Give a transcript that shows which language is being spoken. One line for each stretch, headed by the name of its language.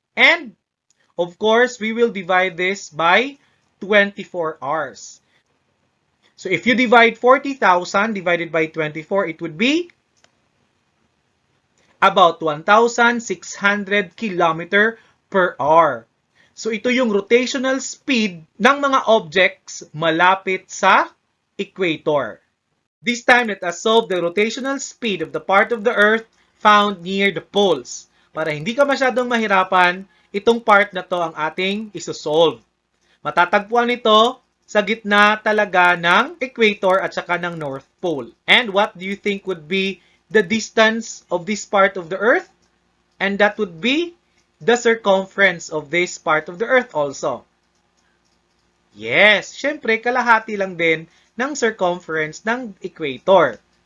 English: And of course, we will divide this by 24 hours. So if you divide 40,000 divided by 24, it would be about 1,600 km per hour.
Filipino: So ito yung rotational speed ng mga objects malapit sa equator.
English: This time, let us solve the rotational speed of the part of the Earth found near the poles.
Filipino: Para hindi ka masyadong mahirapan, itong part na to ang ating isosolve. Matatagpuan ito sa gitna talaga ng equator at saka ng North Pole.
English: And what do you think would be the distance of this part of the Earth? And that would be the circumference of this part of the Earth also.
Filipino: Yes, syempre kalahati lang din ng circumference ng equator.